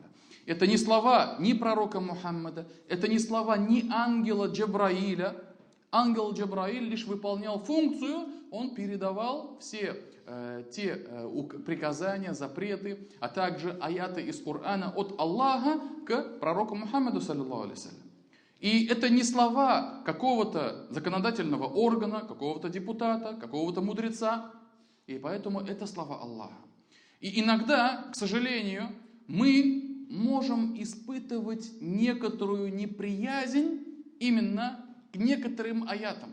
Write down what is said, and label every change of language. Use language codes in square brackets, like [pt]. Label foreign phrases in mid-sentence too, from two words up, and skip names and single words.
[ru] Это не слова ни пророка Мухаммада, это не слова ни ангела Джабраиля. Ангел Джабраиль лишь выполнял функцию, он передавал все те приказания, запреты, а также аяты из Корана от Аллаха к пророку Мухаммаду, [ar] صلى الله عليه وسلم. [ru] И это не слова какого-то законодательного органа, какого-то депутата, какого-то мудреца. И поэтому это слова Аллаха. И иногда, к сожалению, мы можем испытывать некоторую неприязнь именно к некоторым аятам.